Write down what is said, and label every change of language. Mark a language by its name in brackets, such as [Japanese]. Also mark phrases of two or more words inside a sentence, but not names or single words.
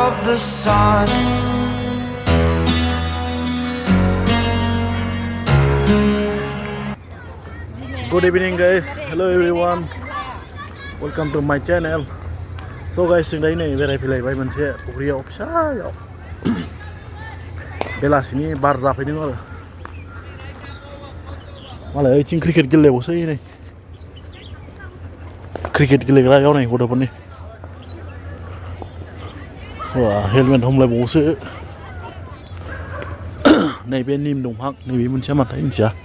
[English] the sun. Good evening guys, hello everyone, welcome to my channel. So guys, [Bodo] जों दायो नै बेरायफैलायबाय मोनसे फुख्रियाव फिसायाव बेलासिनि बार जाफैदों आरो मालाय ओइथिं क्रिकेट गेलेबावसै नै क्रिकेट गेलेग्रायाव नै गथ'फोरनि हेलमेट हमलायबावोसो नैबे निम दंफां नैबे मोनसेया माथाय मिथिया